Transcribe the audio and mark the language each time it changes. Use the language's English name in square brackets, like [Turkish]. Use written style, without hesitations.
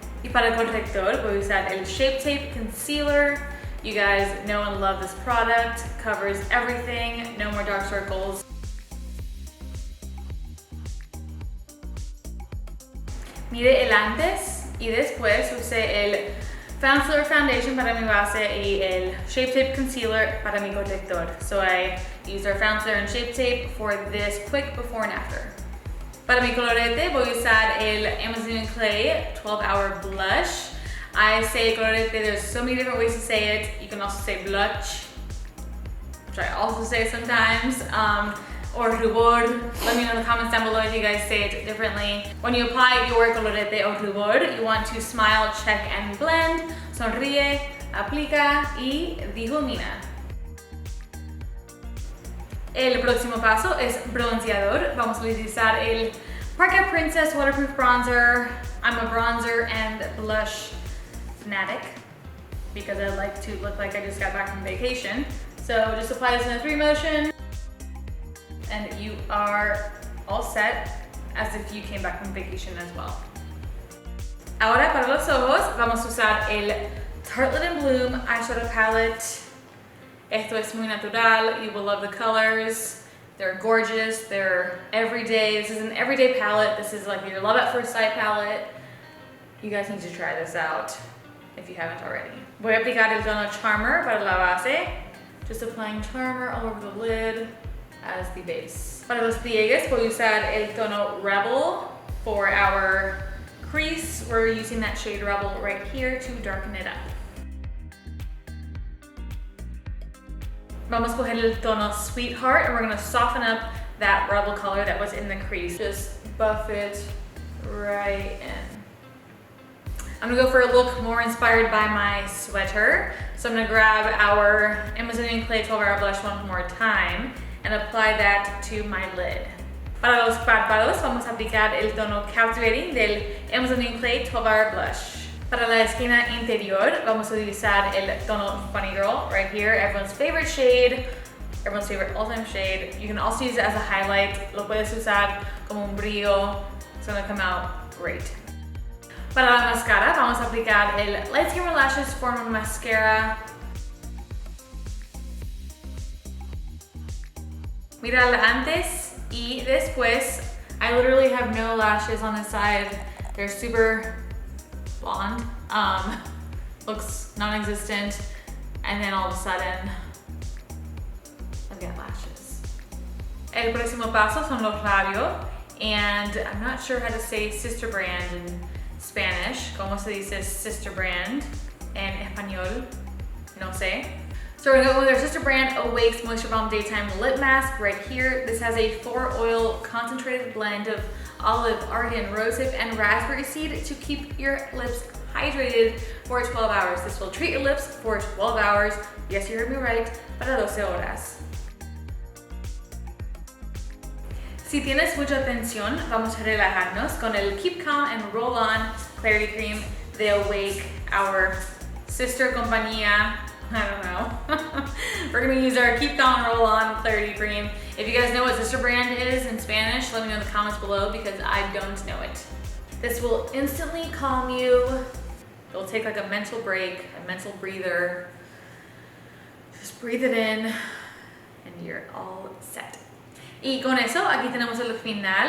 [Spanish] Y para el corrector voy a usar el Shape Tape Concealer. [English] You guys know and love this product. Covers everything. No more dark circles. [Spanish] Mire el antes y después. Usé el Foundation para mi base y el Shape Tape Concealer para mi corrector. [English] So I used our Foundation and Shape Tape for this quick before and after. [Spanish] Para mi colorete voy a usar el Amazon Clay 12-Hour Blush. [English] I say colorete, there's so many different ways to say it. You can also say blush, which I also say sometimes, or rubor. Let me know in the comments down below if you guys say it differently. When you apply your colorete or rubor, you want to smile, check and blend, [Spanish] sonríe, aplica y difumina. El próximo paso es bronceador. Vamos a utilizar el Parket Princess Waterproof Bronzer. [English] I'm a bronzer and blush fanatic because I like to look like I just got back from vacation. So just apply this in a 3 motion and you are all set as if you came back from vacation as well. [Spanish] Ahora para los ojos vamos a usar el Tartelette Bloom Eyeshadow Palette. Esto es muy natural. [English] You will love the colors. They're gorgeous. They're everyday. This is an everyday palette. This is like your love at first sight palette. You guys need to try this out if you haven't already. [Spanish] Voy a aplicar el tono Charmer para la base. [English] Just applying Charmer all over the lid as the base. [Spanish] Para los pliegues voy a usar el tono Rebel [English] for our crease. We're using that shade Rebel right here to darken it up. [Spanish] Vamos a coger el tono [English] Sweetheart and we're gonna soften up that Rebel color that was in the crease. Just buff it right in. I'm gonna go for a look more inspired by my sweater. So I'm gonna grab our Amazonian Clay 12-Hour Blush one more time and apply that to my lid. [Spanish] Para los párpados vamos a aplicar el tono Captivating del Amazonian Clay 12-Hour Blush. Para la esquina interior, vamos a utilizar el tono Funny Girl [English] right here, everyone's favorite shade, everyone's favorite all-time shade. You can also use it as a highlight. [Spanish] Lo puedes usar como un brillo. [English] It's gonna come out great. [Spanish] Para la máscara, vamos a aplicar el Light Skimmer Lashes Form Mascara. Mira antes y después. [English] I literally have no lashes on this side. They're super blonde, looks non-existent, and then all of a sudden I've got lashes. [Spanish] El próximo paso son los labios, [English] and I'm not sure how to say sister brand in Spanish. [Spanish] ¿Cómo se dice sister brand en español? No sé. [English] So we're gonna go with our sister brand Awakes Moisture Bomb Daytime Lip Mask right here. This has a 4-oil concentrated blend of olive, argan, rosehip, and raspberry seed to keep your lips hydrated for 12 hours. This will treat your lips for 12 hours. Yes, you heard me right, [Spanish] para 12 horas. Si tienes mucha tensión, vamos a relajarnos con el Keep Calm and Roll On Clarity Cream de Awake, our sister compañía. [English] I don't know. We're gonna use our Keep Calm and Roll On Clarity Cream. If you guys know what sister brand is in Spanish, let me know in the comments below because I don't know it. This will instantly calm you. It'll take like a mental break, a mental breather. Just breathe it in and you're all set. [Spanish] Y con eso, aquí tenemos el look final.